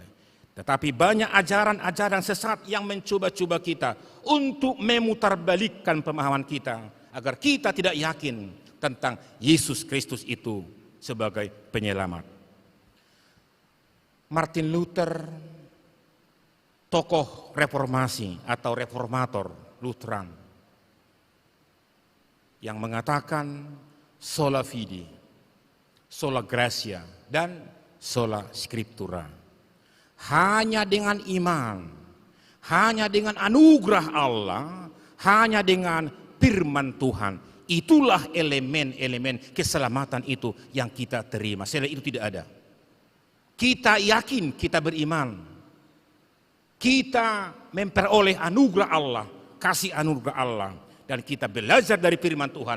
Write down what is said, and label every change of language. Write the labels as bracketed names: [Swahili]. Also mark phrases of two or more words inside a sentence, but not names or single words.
[Indonesian] Tetapi banyak ajaran-ajaran sesat yang mencoba-coba kita untuk memutarbalikkan pemahaman kita agar kita tidak yakin tentang Yesus Kristus itu sebagai penyelamat. Martin Luther, tokoh reformasi atau reformator Lutheran, yang mengatakan [Latin] sola fide, sola gratia, [Indonesian] dan [Latin] sola scriptura. [Indonesian] Hanya dengan iman, hanya dengan anugerah Allah, hanya dengan firman Tuhan, itulah elemen-elemen keselamatan itu yang kita terima. Selain itu tidak ada. Kita yakin, kita beriman, kita memperoleh anugerah Allah, kasih anugerah Allah, dan kita belajar dari firman Tuhan.